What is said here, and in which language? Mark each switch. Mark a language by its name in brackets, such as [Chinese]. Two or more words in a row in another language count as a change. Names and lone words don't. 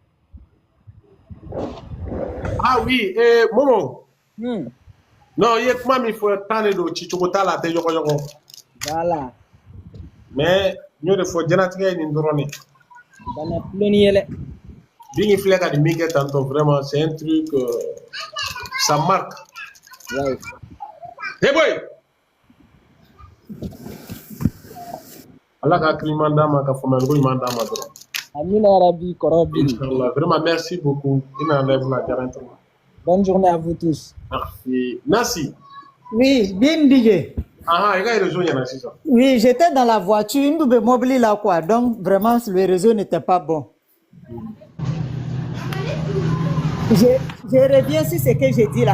[French] Ah oui Momo. [Bambara] Non i ye kuma min fɔ tan de don ci cogo t'a la a tɛ ɲɔgɔn. [French] Voilà. [Bambara] Mais n y'o de fɔ jɛnatigɛ ye nin dɔrɔn de. Bana tuloni yɛlɛ. Bini filɛ ka nin min kɛ tantôt [French] vraiment c'est un truc ça marque. Ouais. [English] Hey boy. [Bambara] Ala ka hakili ɲuman d'a ma ka faamuyaliko ɲuman d'a ma dɔrɔn. Amina yarabi kɔrɔ bi. Inchallah [French] vraiment merci beaucoup [Bambara] i nana live la diyara n ye. [French] Bonne journée à vous tous. Merci. Nasi. Oui, bien DJ. Ah, il y a les réseaux, il y en a 6 ans. Oui, j'étais dans la voiture, une double mobile là quoi, donc vraiment le réseau n'était pas bon. Je reviens sur ce que j'ai dit là.